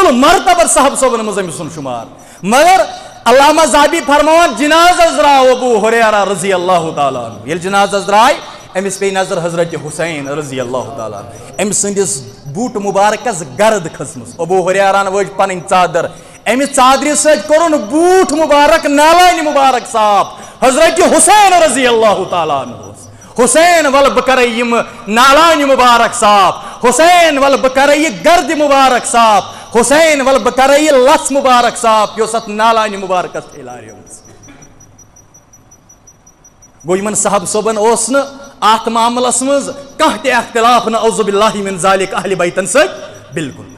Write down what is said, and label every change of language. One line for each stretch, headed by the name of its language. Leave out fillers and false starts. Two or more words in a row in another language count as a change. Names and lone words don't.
Kashmiri: المرتبہ صاحب صٲبن منٛز أمۍ سُنٛد شُمار مگر علامہ ذہبی فرماوان جنازس درٛاو ابوٗ ہُریرہ
Arabic: رضی اللہ تعالیٰ عنہ
Kashmiri: ییٚلہِ جنازس درٛاے أمِس پیٚیہِ نظر حضرت حُسین
Arabic: رضی اللہ تعالیٰ
Kashmiri: أمۍ سٕنٛدِس بوٗٹہٕ مُبارکس گرد کھٔژمٕژ ابوٗ ہُریرہن وٲج پنٕنۍ ژادر امہِ ژادرِ سۭتۍ کوٚرُن بوٗٹھ مُبارک نالانہِ مُبارک صاف حضرت حُسین
Arabic: رضی اللہ تعالیٰ عنہ
Kashmiri: حُسین ولہٕ بہٕ کرے یِمہٕ نالانہِ مُبارک صاف حُسین ولہٕ بہٕ کرے یہِ گردِ مُبارک صاف حُسین ولہٕ بہٕ کرے یہِ لژھ مُبارک صاف یۄس اتھ نالانہِ مُبارکس پھیلاریمٕژ گوٚو یِمن صاحب صٲبن اوس نہٕ اتھ معاملس منٛز کانٛہہ تہِ اختلاف
Arabic: نعوذ باللہ من ذالک
Kashmiri: اہلِ بیتن سۭتۍ بالکل نہٕ